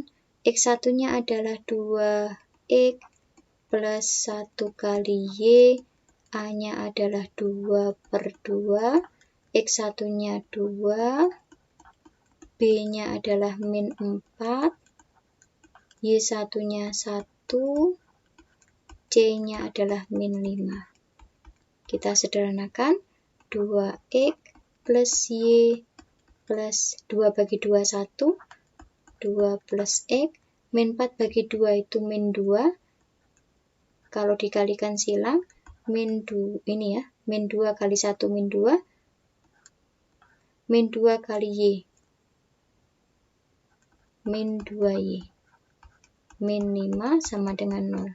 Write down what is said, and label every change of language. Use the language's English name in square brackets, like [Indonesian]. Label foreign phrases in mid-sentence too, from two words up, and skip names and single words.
[Indonesian] X1-nya adalah 2X plus 1 kali Y, A-nya adalah 2 per 2, X1-nya 2, B-nya adalah min 4, Y1-nya 1, C-nya adalah min 5. Kita sederhanakan, 2X plus Y plus 2 bagi 2, 1, 2 plus X, min 4 bagi 2 itu min 2, kalau dikalikan silang, min 2, ini ya, min 2 kali 1 min 2, min 2 kali Y, min 2Y, min 5 sama dengan 0.